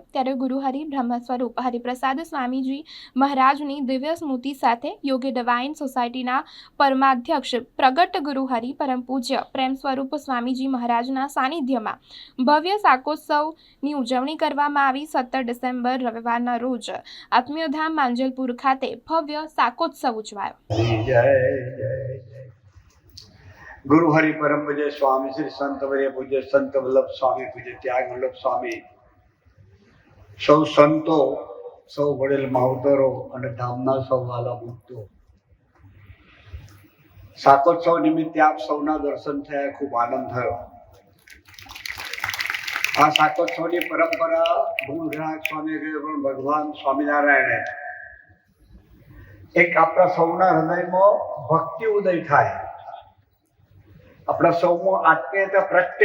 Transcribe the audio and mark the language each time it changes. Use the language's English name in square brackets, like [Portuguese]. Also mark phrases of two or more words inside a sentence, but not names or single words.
[Gujarati] ત્યારે ગુરુહરિ બ્રહ્મ સ્વરૂપ હરિપ્રસાદ સ્વામીજી મહારાજની દિવ્ય સ્મૃતિ સાથે યોગી ડિવાઇન સોસાયટીના પરમાધ્યક્ષ પ્રગટ ગુરુહરિ પરમ પૂજ્ય પ્રેમ સ્વરૂપ સ્વામીજી મહારાજના સાનિધ્યમાં ભવ્ય શાકોત્સવની ઉજવણી કરવામાં આવી। 17 ડિસેમ્બર રવિવારના રોજ આત્મીય ધામ માંજલપુર ખાતે ભવ્ય શાકોત્સવ ઉજવાયો। ગુરુ હરિ પરમ પૂજ્ય સ્વામી શ્રી સંત વર્ય પૂજ્ય સંત વલ્લભ સ્વામી પૂજ્ય ત્યાગ વલ્લભ સ્વામી સૌ સંતો સૌ વડીલ માવતરો અને ધામના સૌ વાલા ભક્તો, શાકોત્સવ નિમિત્તે આપ સૌના દર્શન થયા, ખૂબ આનંદ થયો। આ શાકોત્સવની પરંપરા મૂળ ગ્રાહક સ્વામી પણ ભગવાન સ્વામિનારાયણે એક આપણા સૌના હૃદયમાં ભક્તિ ઉદય થાય, આપણા સૌમાં આત્મીયતા પ્રગટે।